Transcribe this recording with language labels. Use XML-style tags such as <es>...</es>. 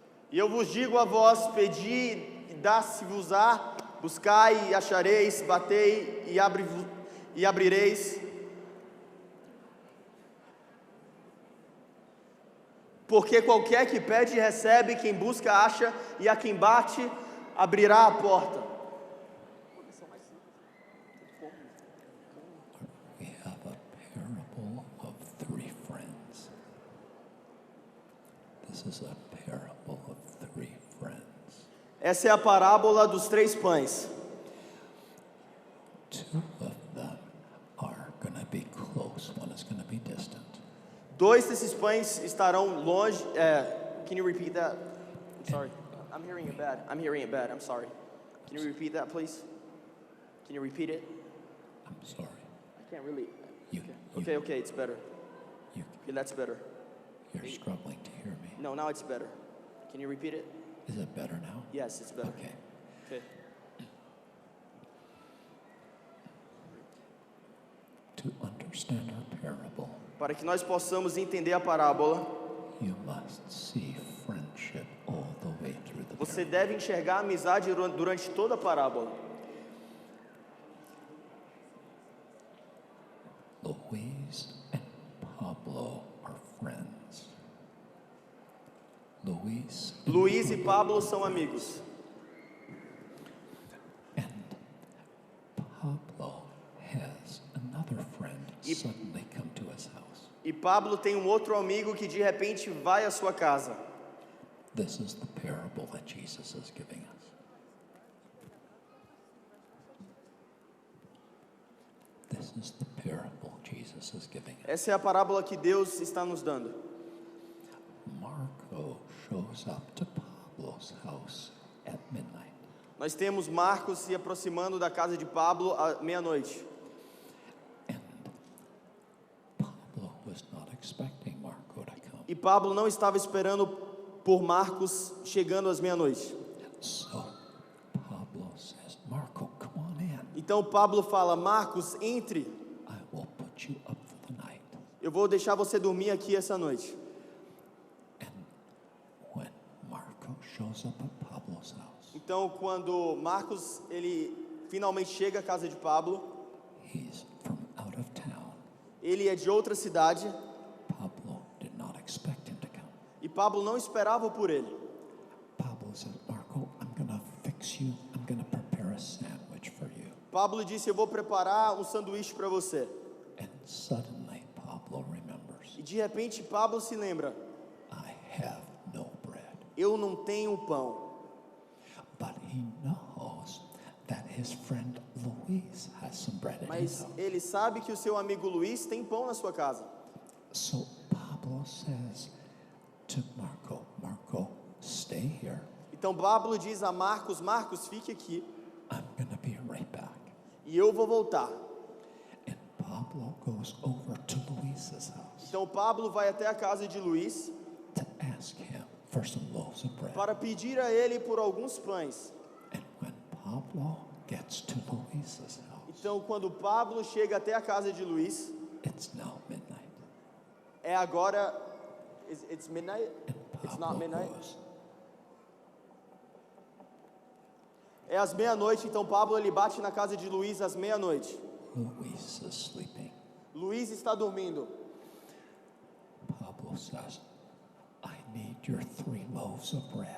<pt>E eu vos digo a vós: pedi e dá-se-vos-á, buscai e achareis, batei e abrireis. Porque qualquer que pede recebe, quem busca acha, e a quem bate abrirá a porta.</pt> <en>We have a parable of 3 friends. This is a parable of 3 friends.</en> <pt>Essa é a parábola dos 3 pães.</pt> <en>2 of them are going to be close, one is going to be distant.</en> <pt>2 desses pães estarão longe.</pt> <en>Can you repeat that? I'm sorry. I'm hearing it bad. I'm sorry. Can you repeat that, please? Can you repeat it? I'm sorry. I can't really. You, Okay, it's better. you, Okay, that's better. you're struggling to hear me. No, now it's better. Can you repeat it? Is it better now? Yes, it's better. Okay. Okay. To understand our parable,</en> <pt>Para que nós possamos entender a parábola,</pt> <en>you must see friendship all the way through the</en> <pt>você</pt> <en>parable.</en> <pt>deve enxergar a amizade durante toda a parábola.</pt> <en>Luis and Pablo are friends. Luis</en> <pt>E Pablo são amigos.</pt> <en>and Pablo has another friend suddenly come to his house.</en> <pt>E Pablo tem um outro amigo que de repente vai à sua casa.</pt> <en>This is the parable that Jesus is giving us. This is the parable Jesus is giving us.</en> <pt>Essa é a parábola que Deus está nos dando.</pt> <en>Marco shows up to Pablo's house at midnight.</en> <pt>Nós temos Marcos se aproximando da casa de Pablo à meia-noite.</pt> <en>And Pablo was not expecting Marco to come.</en> <pt>E Pablo não estava esperando por Marcos chegando às meia-noite.</pt> <en>So Pablo says, Marco, come on in.</en> <pt>Então Pablo fala: Marcos, entre.</pt> <en>I will put you up for the night.</en> <pt>Eu vou deixar você dormir aqui essa noite.</pt> <en>And Marco shows up at Pablo's house,</en> <pt>Então, quando Marcos ele finalmente chega à casa de Pablo,</pt> <en>he's from out of town.</en> <pt>ele é de outra cidade</pt> <en>Pablo did not expect him to come.</en> <pt>e Pablo não esperava por ele.</pt> <en>Pablo says, Marco, I'm going to fix you. I'm going to prepare a sandwich for you.</en> <pt>Pablo disse: eu vou preparar um sanduíche para você.</pt> <en>And suddenly Pablo remembers,</en> <pt>E de repente Pablo se lembra:</pt> <en>I have no bread.</en> <pt>eu não tenho pão.</pt> <en>But he knows that his friend Luis has some bread in his</en> <pt>Mas</pt> <en>house.</en> <pt>ele sabe que o seu amigo Luiz tem pão na sua casa.</pt> <en>So Pablo says to Marco, Marco, stay here.</en> <pt>Então Pablo diz a Marcos: Marcos, fique aqui</pt> <en>I'm going to be right back.</en> <pt>e eu vou voltar.</pt> <en>And Pablo goes over to Luis's house</en> <pt>Então Pablo vai até a casa de Luiz</pt> <en>to ask him for some loaves of bread.</en> <pt>para pedir a ele por alguns pães.</pt> <en>And when Pablo gets to Luis's house,</en> <pt>Então quando Pablo chega até a casa de Luiz,</pt> <en>it's now midnight.</en> <pt>é agora.</pt> <en>It's midnight? And It's not Pablo midnight? goes,</en> <pt>É às meia-noite, então Pablo ele bate na casa de Luiz às meia-noite.</pt> <en>Luis is sleeping.</en> <pt>Luiz está dormindo.</pt> <en>Pablo says, I need your 3 loaves of bread.</en>